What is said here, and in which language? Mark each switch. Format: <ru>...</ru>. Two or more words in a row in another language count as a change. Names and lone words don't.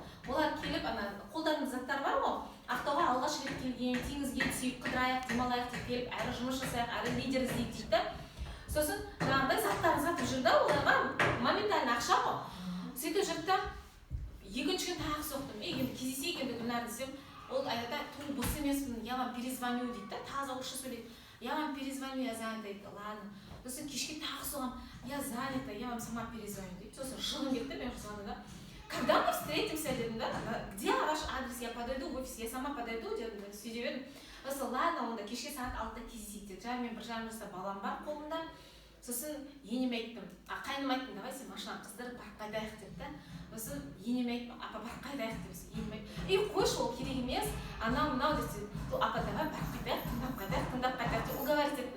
<kk>Олар келіп, қолдарында заттар бар ғой, Ақтауға алғаш рет келген, теңізге түсейік, қыдырайық, демалайық деп келіп, әрі жұмыс жасайық, әрі лидер іздейік дейді. Сосын жаңағыдай заттарын сатып жүрді, оларға моментально ақша ғой. Сөйтіп жүрді, екінші күн тағы соқтым. Енді кездесейік енді Гүлнар десем, ол айтады, той бос емеспін,</kk> <ru>я вам перезвоню</ru> <kk>дейді, таза орысша сөйлейді.</kk> <ru>Я вам перезвоню, я занята дейді.</ru> <kk>Ладно. Сосын кешке тағы соғам,</kk> <ru>я занята, я вам сама перезвоню дейді.</ru> <kk>Сосын шығын кетті, мен звоню да.</kk> <ru>Когда мы встретимся,</ru> <kk>дедім да,</kk> <ru>где ваш адрес, я подойду в офис, я сама подойду,</ru> <kk>дедім да, сөйдеп едім. Сосын ладно, онда кешке сағат 6-да кездесейік деді. Жаңа мен 1 жарым жаста балам бар қолымда. Сосын енеме айттым, қайныма айттым, давай сен машинаны қыздырып барып қайтайық деді да. Сосын енеме айттым, апа барып қайтайық деп, енеме айттым, қойшы ол керек емес, анау десе, апа давай барып қайтайық, тыңдап қайтайық деп уговорить еттім.</kk>